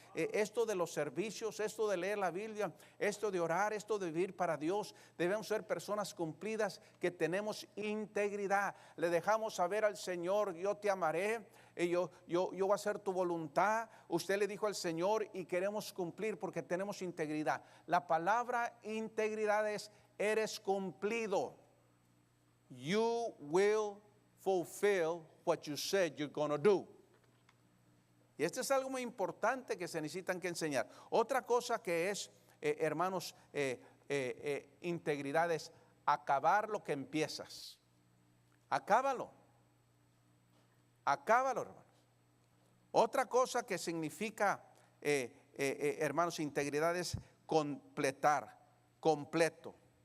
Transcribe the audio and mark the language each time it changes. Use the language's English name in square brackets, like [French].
[Spanish] Esto de los servicios, esto de leer la Biblia, esto de orar, esto de vivir para Dios, debemos ser personas cumplidas que tenemos integridad. Le dejamos saber al Señor, yo te amaré, y yo voy a hacer tu voluntad. Usted le dijo al Señor y queremos cumplir porque tenemos integridad. La palabra integridad es: eres cumplido. [English] You will fulfill what you said you're going to do. [Spanish] Y esto es algo muy importante que se necesitan que enseñar. Otra cosa que es, hermanos, integridad es acabar lo que empiezas. Acábalo, hermanos. Otra cosa que significa, hermanos, integridad es completar, completo.